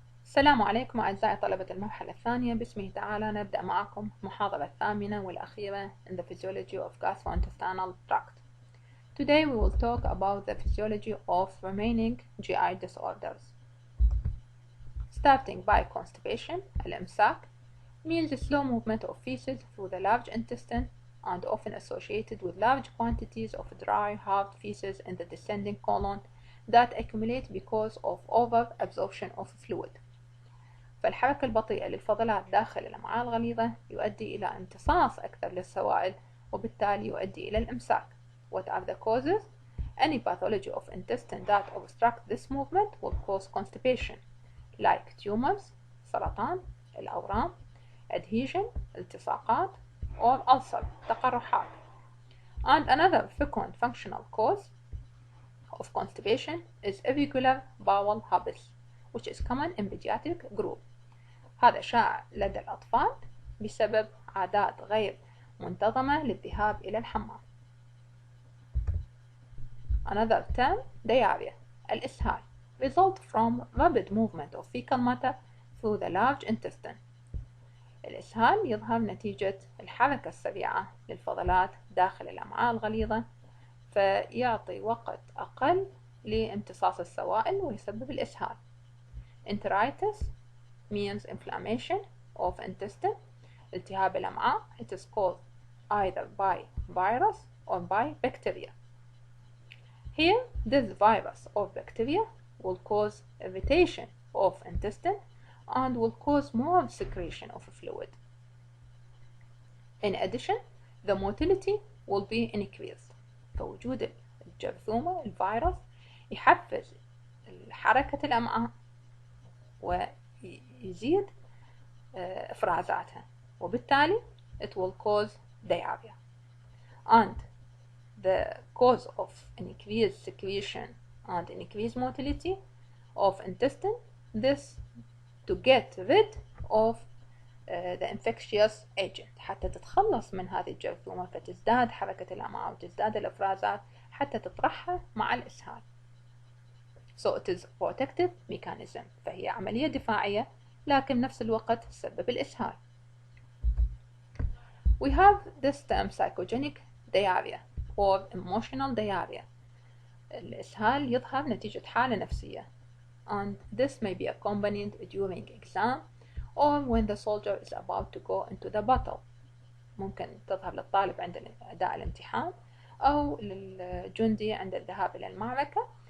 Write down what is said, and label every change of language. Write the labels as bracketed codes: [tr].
[ar] السلام عليكم أعزائي طلبة المرحلة الثانية. باسمه تعالى نبدأ معكم المحاضرة الثامنة والأخيرة [en] in the physiology of gastrointestinal tract. Today we will talk about the physiology of remaining GI disorders. Starting by constipation, الإمساك, means the slow movement of feces through the large intestine and often associated with large quantities of dry hard feces in the descending colon that accumulate because of over-absorption of fluid. [ar] فالحركة البطيئة للفضلات داخل الأمعاء الغليظة يؤدي إلى امتصاص أكثر للسوائل وبالتالي يؤدي إلى الإمساك. [en] What are the causes? Any pathology of intestine that obstruct this movement will cause constipation, like tumors, سرطان, الأورام, adhesion, التصاقات, or ulcer, تقرحات. And another frequent functional cause of constipation is irregular bowel habits, which is common in pediatric group. [ar] هذا شائع لدى الأطفال بسبب عادات غير منتظمة للذهاب إلى الحمام. [en] Another term, diarrhea, الإسهال, result from rapid movement of fecal matter through the large intestine. [ar] الإسهال يظهر نتيجة الحركة السريعة للفضلات داخل الأمعاء الغليظة، فيعطي وقت أقل لامتصاص السوائل ويسبب الإسهال. [en] Enteritis means inflammation of intestine, [ar] التهاب الأمعاء. [en] It is caused either by virus or by bacteria. Here, this virus or bacteria will cause irritation of intestine and will cause more secretion of fluid. In addition, the motility will be increased. [ar] فوجود الجرثومة الفيروس يحفز حركة الأمعاء ويزيد إفرازاتها وبالتالي [en] it will cause diarrhea. And the cause of increased secretion and increased motility of intestine, this to get rid of the infectious agent [ar] حتى تتخلص من هذه الجرثومة، فتزداد حركة الأمعاء وتزداد الإفرازات حتى تطرحها مع الإسهال. [en] So it is protective mechanism، [ar] فهي عملية دفاعية لكن نفس الوقت تسبب الإسهال. [en] We have this term psychogenic diarrhea or emotional diarrhea. [ar] الإسهال يظهر نتيجة حالة نفسية [en] and this may be accompanied during exam or when the soldier is about to go into the battle. [ar] ممكن تظهر للطالب عند أداء الامتحان أو للجندي عند الذهاب إلى المعركة.